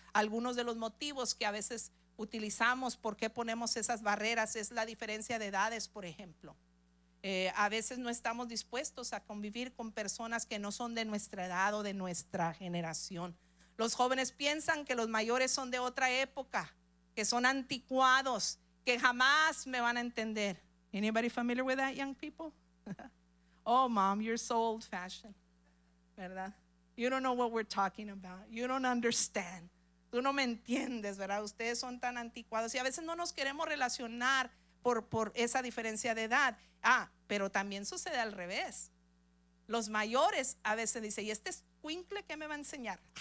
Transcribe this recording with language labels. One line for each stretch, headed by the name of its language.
Spanish: Algunos de los motivos que a veces utilizamos por qué ponemos esas barreras es la diferencia de edades, por ejemplo. A veces no estamos dispuestos a convivir con personas que no son de nuestra edad o de nuestra generación. Los jóvenes piensan que los mayores son de otra época, que son anticuados, que jamás me van a entender.
English: Anybody familiar with that, young people? Oh, mom, you're so old fashioned, ¿verdad? You don't know what we're talking about. You don't understand.
Spanish: Tú no me entiendes, ¿verdad? Ustedes son tan anticuados. Y a veces no nos queremos relacionar por esa diferencia de edad. Pero también sucede al revés. Los mayores a veces dicen: ¿y este escuincle qué me va a enseñar?